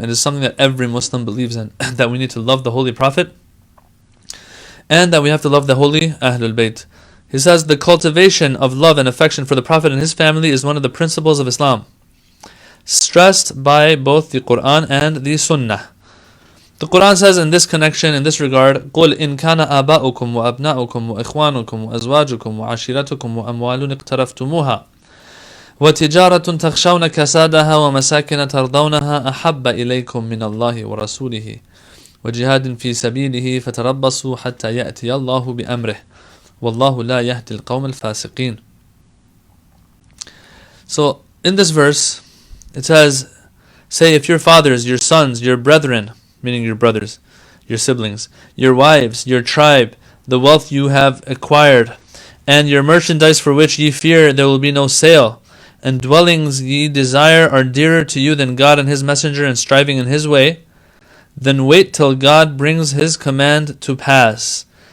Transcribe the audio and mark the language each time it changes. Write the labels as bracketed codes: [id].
[en] It is something that every Muslim believes in, that we need to love the Holy Prophet and that we have to love the holy Ahlul-Bayt. He says the cultivation of love and affection for the Prophet and his family is one of the principles of Islam, stressed by both the Quran and the Sunnah. The Quran says in this connection, in this regard, [ar] قُلْ إِنْ كَانَ آبَاؤُكُمْ وَأَبْنَاؤُكُمْ وَإِخْوَانُكُمْ وَأَزْوَاجُكُمْ وَعَشِيرَتُكُمْ وَأَمْوَالٌ اقْتَرَفْتُمُوهَا وَتِجَارَةٌ تَخْشَوْنَ كَسَادَهَا وَمَسَاكِنَ تَرْضَوْنَهَا أَحَبَّ إِلَيْكُم مِّنَ اللَّهِ وَرَسُولِهِ وَجِهَادٍ فِي سَبِيلِهِ فَتَرَبَّصُوا حَتَّى يَأْتِيَ اللَّهُ بِأَمْرِهِ وَاللَّهُ لَا يَهْدِي الْقَوْمَ الْفَاسِقِينَ. [en] So in this verse it says, say if your fathers, your sons, your brethren, meaning your brothers, your siblings, your wives, your tribe, the wealth you have acquired, and your merchandise for which ye fear there will be no sale, and dwellings ye desire are dearer to you than God and His Messenger and striving in His way, then wait till God brings His command to pass.